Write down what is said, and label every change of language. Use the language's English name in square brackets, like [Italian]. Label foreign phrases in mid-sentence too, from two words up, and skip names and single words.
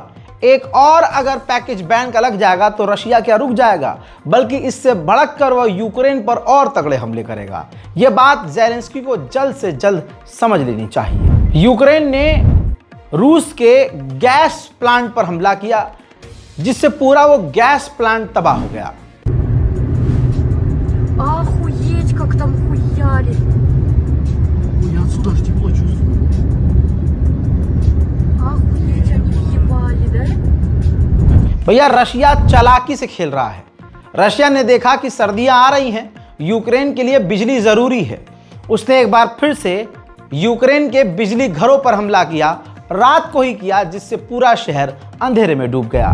[Hindi] एक और अगर पैकेज बैन का लग जाएगा तो रशिया क्या रुक जाएगा, बल्कि इससे बढ़क कर वह यूक्रेन पर और तगड़े हमले करेगा। यह बात ज़ेलेंस्की को जल्द से जल्द समझ लेनी चाहिए। यूक्रेन ने रूस के गैस प्लांट पर हमला किया। जिससे पूरा वो गैस प्लांट तबाह हो गया। [Russian] Охуеть, как там хуяли. Я отсюда аж тепло чувствую. Охуеть, они въебали, да? [Hindi] भैया रशिया चालाकी से खेल रहा है। रशिया ने देखा कि सर्दियां आ रही हैं, यूक्रेन के लिए बिजली जरूरी है। उसने एक बार फिर से यूक्रेन के बिजली घरों पर हमला किया, रात को ही किया, जिससे पूरा शहर अंधेरे में डूब गया।